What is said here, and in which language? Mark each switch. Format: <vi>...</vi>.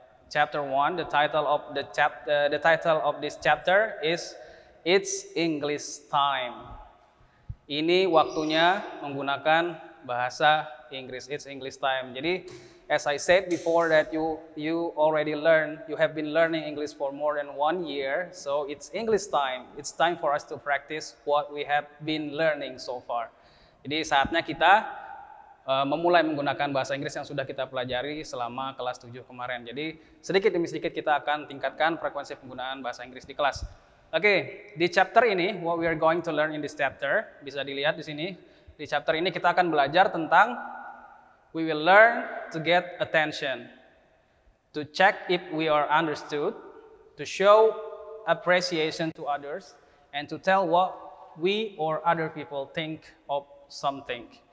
<en>Chapter 1. The title of this chapter is It's English Time.</en> <id>Ini waktunya menggunakan bahasa English.</id> <en>It's English time. Jadi, as I said before that you already you have been learning English for more than 1 year. So it's English time. It's time for us to practice what we have been learning so far.</en> <id>Jadi saatnya kita memulai menggunakan bahasa Inggris yang sudah kita pelajari selama kelas 7 kemarin. Jadi sedikit demi sedikit kita akan tingkatkan frekuensi penggunaan bahasa Inggris di kelas. Oke, di chapter ini,</id> <en>what we are going to learn in this chapter,</en> <id>bisa dilihat di sini. Di chapter ini kita akan belajar tentang</id> <en>we will learn to get attention, to check if we are understood, to show appreciation to others, and to tell what we or other people think of something.</en>